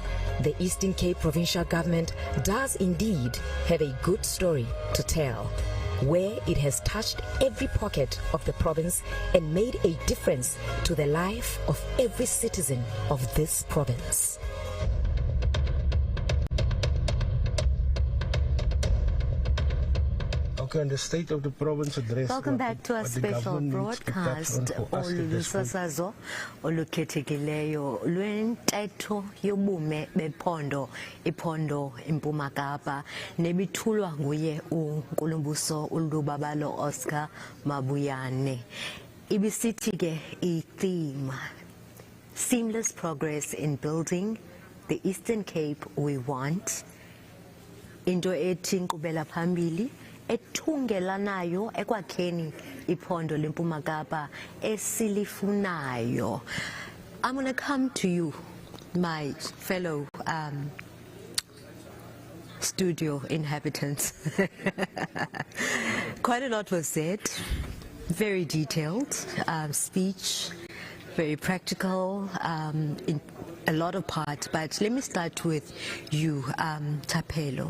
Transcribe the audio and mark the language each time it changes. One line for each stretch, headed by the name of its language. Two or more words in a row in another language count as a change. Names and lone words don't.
English: The Eastern Cape provincial government does indeed have a good story to tell, where it has touched every pocket of the province and made a difference to the life of every citizen of this province. Okay, and the state of the province address. Welcome back to our special broadcast.
Xhosa: Olusasazo olukhethekileyo lwentetho yobume bephondo iphondo iMpuma Kapa nebithulwa nguye uNkulumbuso uLubabalo Oscar Mabuyane. Ibisithi ke i-theme
English: seamless progress in building the Eastern Cape we want.
Xhosa: Into ethi nkqubela phambili ethungelanayo ekwakheni iphondo leMpuma Kapa esilifunayo.
English: I'm going to come to you, my fellow studio inhabitants. Quite a lot was said, very detailed speech, very practical, in a lot of parts, but let me start with you, Tapelo.